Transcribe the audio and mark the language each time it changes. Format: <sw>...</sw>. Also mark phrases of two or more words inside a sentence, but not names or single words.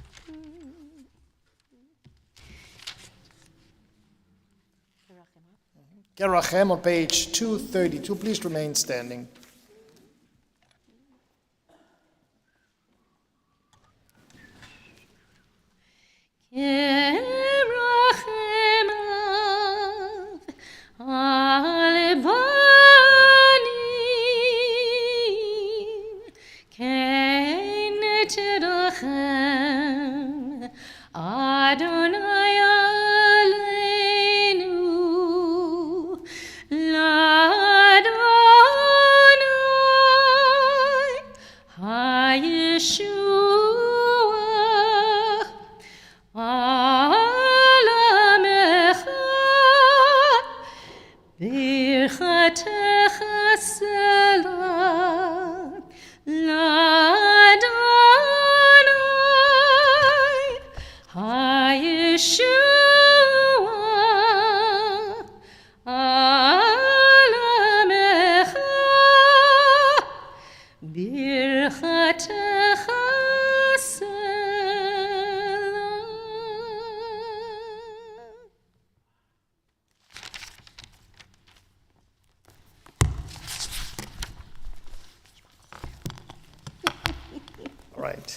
<en>Kerachem on page 232. Please remain standing.</en> <he>כרחם על בנים כן תרחם אדני עלינו, לאדני הישועה, על עמך ברכתך סלה לאדני הישועה על עמך ברכתך סלה.</he> <en>All right.</en>